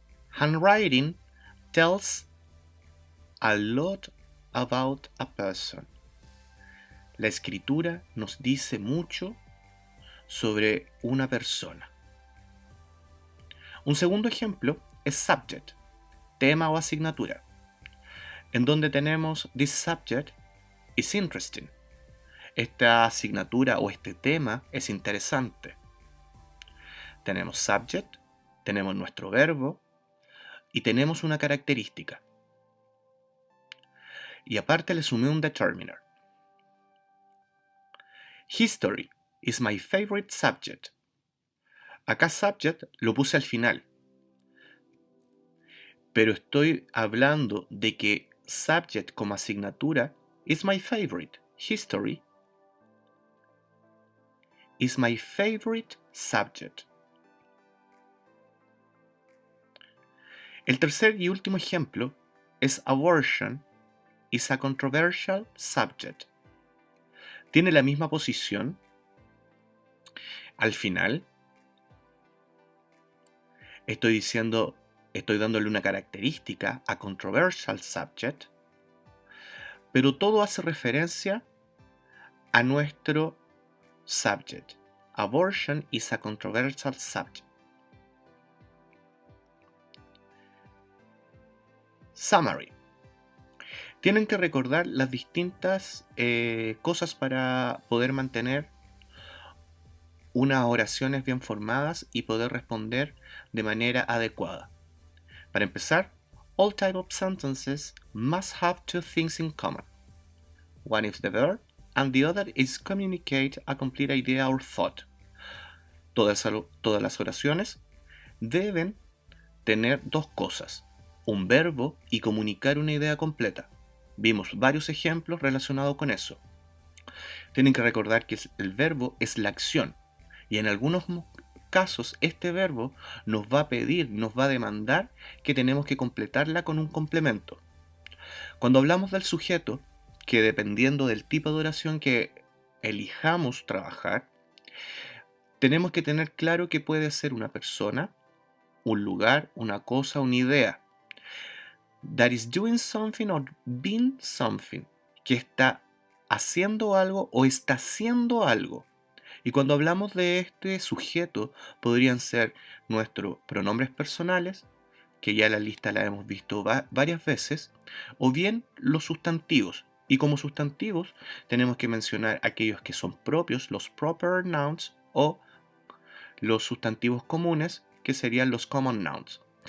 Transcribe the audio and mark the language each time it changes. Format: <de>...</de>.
<en>Handwriting tells a lot about a person.</en> <es>La escritura nos dice mucho sobre una persona. Un segundo ejemplo es subject, tema o asignatura, en donde tenemos</es> <en>this subject is interesting.</en> <es>Esta asignatura o este tema es interesante. Tenemos subject, tenemos nuestro verbo y tenemos una característica. Y aparte le sumé un determiner.</es> <en>History is my favorite subject.</en> <es>Acá subject lo puse al final. Pero estoy hablando de que subject como asignatura</es> <en>is my favorite. History is my favorite subject.</en> <es>El tercer y último ejemplo es</es> <en>abortion is a controversial subject.</en> <es>Tiene la misma posición al final. Estoy dándole una característica a controversial subject, pero todo hace referencia a nuestro subject.</es> <en>Abortion is a controversial subject. Summary.</en> <es>Tienen que recordar las distintas cosas para poder mantener unas oraciones bien formadas y poder responder de manera adecuada. Para empezar,</es> <en>all type of sentences must have two things in common. One is the verb and the other is communicate a complete idea or thought.</en> <es>Todas las oraciones deben tener dos cosas, un verbo y comunicar una idea completa. Vimos varios ejemplos relacionados con eso. Tienen que recordar que el verbo es la acción y en algunos casos este verbo nos va a pedir, nos va a demandar que tenemos que completarla con un complemento. Cuando hablamos del sujeto, que dependiendo del tipo de oración que elijamos trabajar, tenemos que tener claro que puede ser una persona, un lugar, una cosa, una idea.</es> <en>That is doing something or being something.</en> <es>Que está haciendo algo o está haciendo algo. Y cuando hablamos de este sujeto, podrían ser nuestros pronombres personales, que ya la lista la hemos visto varias veces, o bien los sustantivos. Y como sustantivos tenemos que mencionar aquellos que son propios, los proper nouns, o los sustantivos comunes, que serían los common nouns.</es>